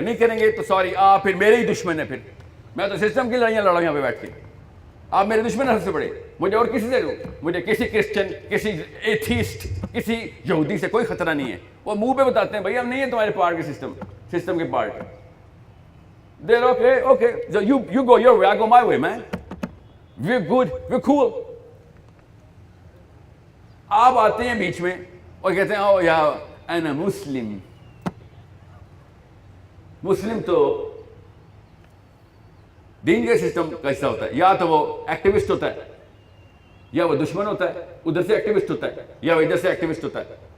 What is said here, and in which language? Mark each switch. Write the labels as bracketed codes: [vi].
[ur] نہیں کریں گے تو سوری, آپ پھر میرے ہی دشمن ہیں. پھر میں تو سسٹم کی لڑائیاں لڑا یہاں پہ بیٹھ کے. آپ میرے دشمن ہیں سب سے بڑے. مجھے اور کسی سے لوں, مجھے کسی کرسچن, کسی ایتھیسٹ, کسی یہودی سے کوئی خطرہ نہیں ہے. وہ منہ پہ بتاتے ہیں بھائی ہم نہیں ہیں تمہارے پارٹ کے سسٹم کے part. [en] They're okay. So you go your way, I go my way, man. We're good, we're cool. [ur] آپ آتے ہیں بیچ میں اور کہتے ہیں او یا انا مسلم. مسلم تو دین کے سسٹم کا حصہ ہوتا ہے. یا تو وہ ایکٹیوسٹ ہوتا ہے, یا وہ دشمن ہوتا ہے, ادھر سے ایکٹیوسٹ ہوتا ہے, یا وہ ادھر سے ایکٹیوسٹ ہوتا ہے.